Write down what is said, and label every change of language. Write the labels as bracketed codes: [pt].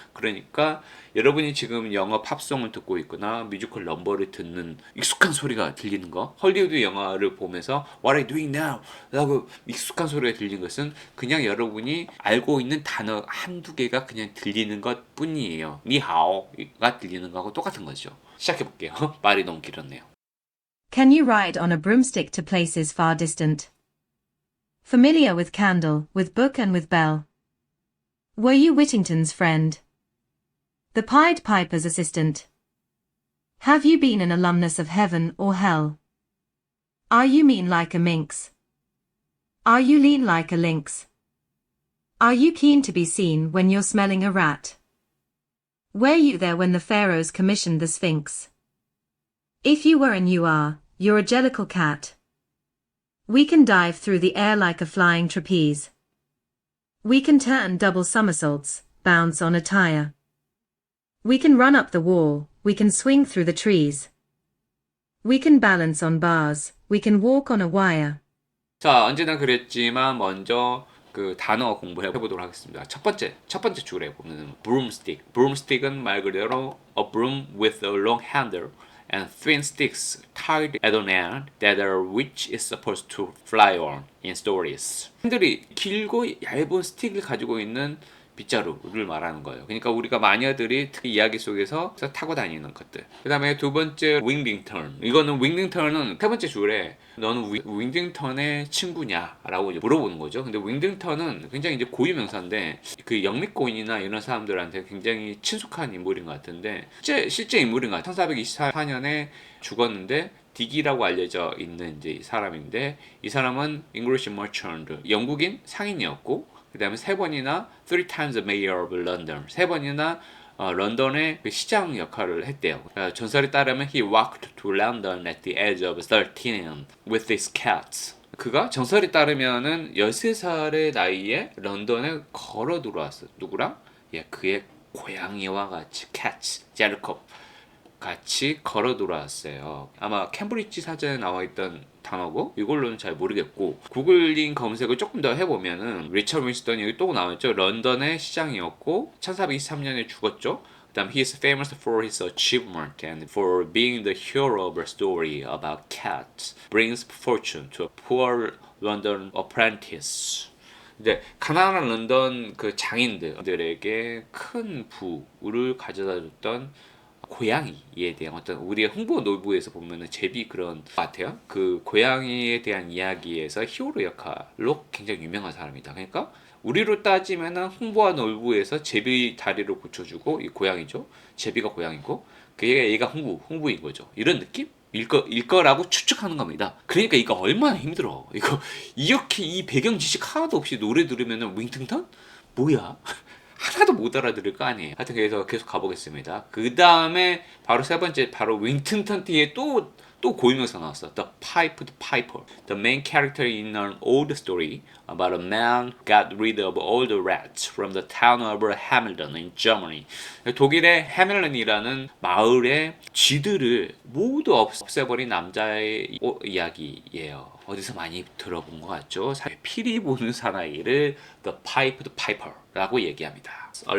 [ko] 그러니까 여러분이 지금 영어 팝송을 듣고 있거나 뮤지컬 넘버를 듣는 익숙한 소리가 들리는 거 헐리우드 영화를 보면서 [en] What are you doing now? [ko] 라고 익숙한 소리가 들리는 것은 그냥 여러분이 알고 있는 단어 한두 개가 그냥 들리는 것 뿐이에요. 니하오가 들리는 거하고 똑같은 거죠. 시작해볼게요. 말이 너무 길었네요. [en] Can you ride on a broomstick to places far distant? Familiar with candle, with book and with bell. Were you Whittington's friend? The Pied Piper's assistant? Have you been an alumnus of heaven or hell? Are you mean like a minx? Are you lean like a lynx? Are you keen to be seen when you're smelling a rat? Were you there when the pharaohs commissioned the Sphinx? If you were and you are, you're a jellicle cat. We can dive through the air like a flying trapeze. We can turn double somersaults, bounce on a tire. We can run up the wall, we can swing through the trees. We can balance on bars, we can walk on a wire. [ko] 자, 언제나 그랬지만 먼저 그 단어 공부해 보도록 하겠습니다. 첫 번째 줄에 보면 broomstick. broomstick은 말 그대로 [en] a broom with a long handle and thin sticks tied at an end that are which is supposed to fly on in stories. [ko] 핸들이 길고 얇은 스틱을 가지고 있는 빗자루를 말하는 거예요. 그러니까 우리가 마녀들이 특히 이야기 속에서 타고 다니는 것들. 그 다음에 두 번째 윙딩턴. 이거는 윙딩턴은 세 번째 줄에 너는 윙딩턴의 친구냐? 라고 물어보는 거죠. 근데 윙딩턴은 굉장히 이제 고유 명사인데 그 영미고인이나 이런 사람들한테 굉장히 친숙한 인물인 것 같은데 실제 인물인 것 같아요. 1424년에 죽었는데 딕이라고 알려져 있는 이제 사람인데 이 사람은 [en] English merchant, [ko] 영국인 상인이었고 그 다음에 세 번이나 [en] three times mayor of London, [ko] 세 번이나 런던의 그 시장 역할을 했대요. 전설에 따르면 [en] he walked to London at the age of 13 with his cats. [ko] 그가 전설에 따르면은 13살의 나이에 런던에 걸어 들어왔어. 누구랑? 예, 그의 고양이와 같이 cats, 제르콥 같이 걸어 들어왔어요. 아마 캠브리지 사전에 나와 있던 단어고 이걸로는 잘 모르겠고 구글링 검색을 조금 더 해보면은 리처드 윈스턴이 여기 또 나왔죠. 런던의 시장이었고 1423년에 죽었죠. 그다음 [en] he is famous for his achievement and for being the hero of a story about cats brings fortune to a poor London apprentice. [ko] 이제 가난한 런던 그 장인들에게 큰 부를 가져다 줬던 고양이에 대한 어떤 우리의 홍보 노부에서 보면은 제비 그런 것 같아요. 그 고양이에 대한 이야기에서 히어로 역할로 굉장히 유명한 사람이다. 그러니까 우리로 따지면은 홍보와 놀부에서 제비 다리를 고쳐주고 이 고양이죠. 제비가 고양이고 얘가 홍부인 거죠. 이런 느낌? 일 거라고 추측하는 겁니다. 그러니까 이거 얼마나 힘들어. 이거 이렇게 이 배경 지식 하나도 없이 노래 들으면은 윙팅턴? 뭐야? 하나도 못 알아들을 거 아니에요. 하여튼 그래서 계속 가보겠습니다. 그 다음에 바로 세 번째 바로 윙튼턴 뒤에 또 고유명사 나왔어. [en] The Pied Piper. The main character in an old story about a man who got rid of all the rats from the town of Hamilton in Germany. [ko] 독일의 해밀런이라는 마을의 쥐들을 모두 없애버린 남자의 이야기예요. 어디서 많이 들어본 것 같죠? 피리 부는 사나이를 The Pied Piper라고 얘기합니다.